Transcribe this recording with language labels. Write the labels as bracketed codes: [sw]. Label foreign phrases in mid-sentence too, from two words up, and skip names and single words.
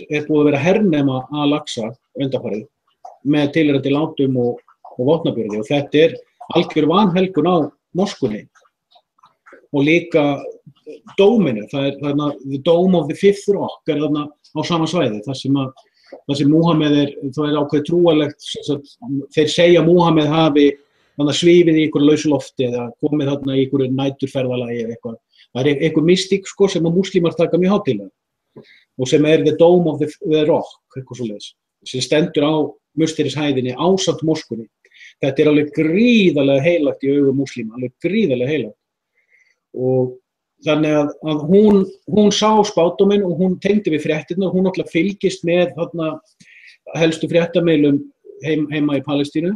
[is] að vera að hernema Al-Aqsa undanfarið með tilheyrandi látum og vopnaburði og þetta er algjör vanhelgun á moskunni og líka dóminu, það er þarna the Dome of the Fifth Rock er þarna á sama svæði, þar sem Múhameð það er ákveðið trúarlegt, þeir segja Múhameð hafi svífið í einhverju lausu lofti eða komið þarna í einhverju næturferðalagi eða eitthvað. Það er einhver mystík sko sem að múslimar taka mjög hátíðlega og sem er the Dome of the Rock, eitthvað svoleiðis, sem stendur á mustirishæðinni ásamt moskunni. Þetta er alveg gríðarlega heilagt í augum múslima, alveg gríðarlega heilagt. Og þannig að hún sá spádóminn og hún tengdi við fréttirnar, hún náttúrulega fylgist með þarna helstu fréttamiðlum heima í Palestínu.